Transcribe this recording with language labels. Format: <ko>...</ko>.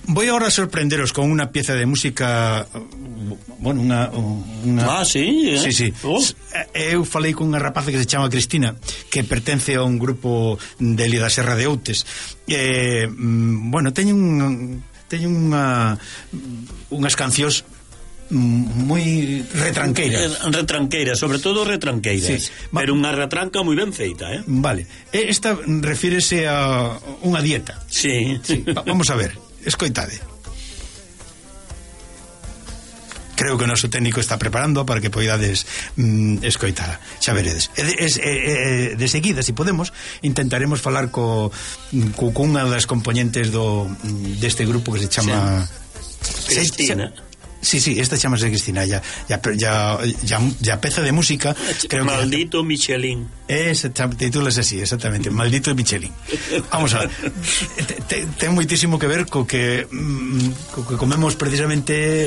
<es>Voy ahora a sorprenderos con una pieza de música. Bueno, una... Ah, sí, ¿eh? Sí, sí. Oh.</es> <gl>Eu falei con unha rapaza que se chama Cristina, que pertence a un grupo de Lida Serra de Outes. Bueno, teño unhas cancións moi retranqueiras. Retranqueiras, sobre todo retranqueiras. Sí. Pero unha retranca moi ben feita, ¿eh? Vale. Esta refírese a unha dieta. Sí. Sí. Vamos a ver. Escoitade. Creo que o noso técnico está preparando para que poidades escoitar. Xa veredes. De seguida, se si podemos, intentaremos falar con unha das compoñentes deste grupo que se chama... Sí. Cristina. Sí, esta chamase Cristina. Ya peza de música... Creo Maldito que... Michelin. Titulase así, exactamente. Maldito Michelin. Vamos a ver. Ten moitísimo que ver co que comemos precisamente</gl>